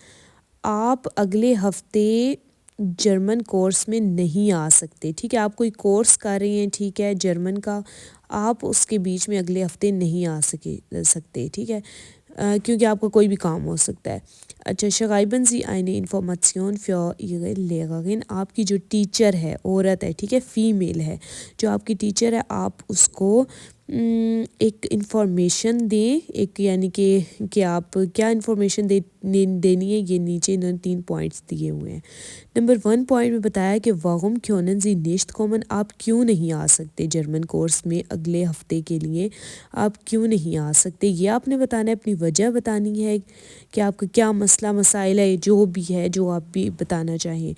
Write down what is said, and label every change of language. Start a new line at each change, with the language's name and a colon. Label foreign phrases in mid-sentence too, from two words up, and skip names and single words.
Urdu: آپ اگلے ہفتے جرمن کورس میں نہیں آ سکتے، ٹھیک ہے؟ آپ کوئی کورس کر رہے ہیں، ٹھیک ہے، جرمن کا، آپ اس کے بیچ میں اگلے ہفتے نہیں آ سکتے، ٹھیک ہے؟ کیونکہ آپ کا کوئی بھی کام ہو سکتا ہے۔
German: اچھا، Schreiben Sie eine Information für ihre Lehrerin،
Urdu: آپ کی جو ٹیچر ہے عورت ہے، ٹھیک ہے، فیمیل ہے، جو آپ کی ٹیچر ہے، آپ اس کو ایک انفارمیشن دیں، ایک یعنی کہ آپ کیا انفارمیشن دینی ہے، یہ نیچے انہوں نے 3 پوائنٹس دیے ہوئے ہیں۔ نمبر 1 پوائنٹ میں بتایا کہ
German: Warum können Sie nicht kommen,
Urdu: آپ کیوں نہیں آ سکتے جرمن کورس میں اگلے ہفتے کے لیے، آپ کیوں نہیں آ سکتے، یہ آپ نے بتانا ہے، اپنی وجہ بتانی ہے کہ آپ کا کیا مسئلہ مسائل ہے، جو بھی ہے جو آپ بھی بتانا چاہیں۔